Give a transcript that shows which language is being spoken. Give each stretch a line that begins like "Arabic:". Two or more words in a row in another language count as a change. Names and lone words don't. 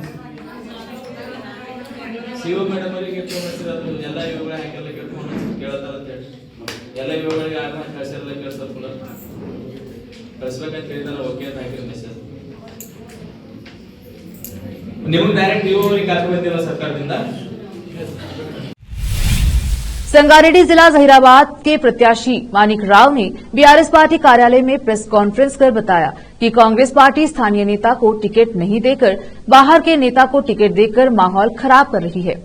Kannada: ಶಿವ ಮೇಡಮ್ ಅವರಿಗೆ ಎಲ್ಲ ಇವುಗಳ ಹಾಗೆಲ್ಲ ಕೇಳ್ತಾರ ಅಂತ ಹೇಳಿ ಎಲ್ಲ ಇವುಗಳಿಗೆ ಯಾರನ್ನ ಕಳ್ಸಿರಲ್ಲ, ಕೇಳ್ಸೋದು ಕೂಡ ಕಳ್ಸ್ಬೇಕಂತ ಹೇಳಿದ್ರೆ ಓಕೆ ಅಂತ ಹಾಕಿರೋ ಮೆಸೇಜ್. ನಿಮ್ಗೆ ಡೈರೆಕ್ಟ್ ನೀವು ಅವರಿಗೆ ಕಾಪಿ ಬಂದಿಲ್ಲ ಸರ್ಕಾರದಿಂದ.
Hindi: संगारेड्डी जिला जहीराबाद के प्रत्याशी मानिक राव ने बीआरएस पार्टी कार्यालय में
English: press conference
Hindi: कर बताया कि कांग्रेस पार्टी स्थानीय नेता को टिकट नहीं देकर बाहर के नेता को टिकट देकर माहौल खराब कर रही है।